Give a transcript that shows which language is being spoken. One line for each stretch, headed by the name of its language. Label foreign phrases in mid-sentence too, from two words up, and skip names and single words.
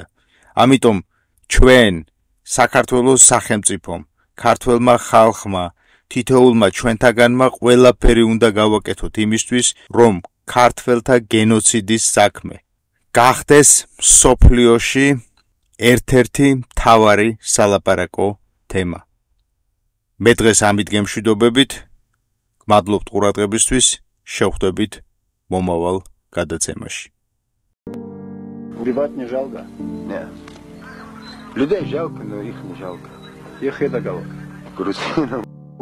Georgian: ამიტომ ჩვენ საქართველოს სახელმწიფომ, ქართველმა ხალხმა, თითოეულმა ჩვენთაგანმა ყველაფერი უნდა გავაკეთოთ იმისთვის, რომ ქართველთა გენოციდის საქმე გახდეს მსოფლიოში ერთ-ერთი მთავარი სალაპარაკო თემა. მე დღეს ამით გემშვიდობებით, გმადლობთ ყურადღებისთვის, შევხვდებით მომავალ გადაცემაში.
Russian: Убивать не жалко? Нет. Людей жалко, но их не жалко. Их это жалко. Грузинам.